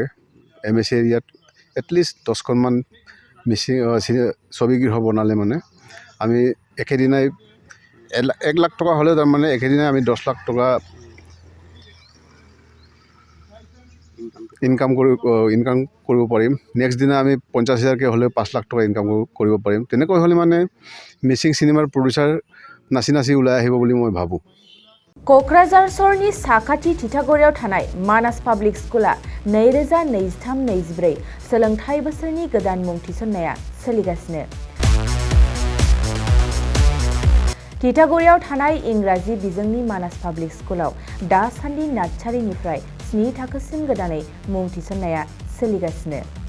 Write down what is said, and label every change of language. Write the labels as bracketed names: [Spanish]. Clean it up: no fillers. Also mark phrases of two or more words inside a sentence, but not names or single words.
[Assamese] MSC এৰিয়াত এটলিষ্ট 10খনমান মিচিং ছবিগৃহ বনালে মানে আমি একেদিনাই 1 লাখ টকা হ'লেও তাৰমানে একেদিনাই আমি 10 লাখ টকা ইনকাম কৰিব পাৰিম। নেক্সট দিনা আমি 50,000কৈ হ'লেও 5 লাখ টকা ইনকাম কৰিব পাৰিম। তেনেকৈ হ'লে মানে মিচিং [English] cinema producer [Assamese] নাচি ওলাই আহিব বুলি মই ভাবোঁ। [Bodo] क'क्राझार सहरनि साखाथि थिथागुरियाव थानाय मानास पाब्लिक स्कुला 2023-24 सोलोंथाइ बोसोरनि गोदान मुं थिसननाया सोलिगासिनो। थिथागुरियाव थानाय इंराजि बिजोंनि मानास पाब्लिक स्कुलाव दासान्दि नार्सारिनिफ्राय 7 थाखोसिम गोदानै मुं थिसननाया सोलिगासिनो।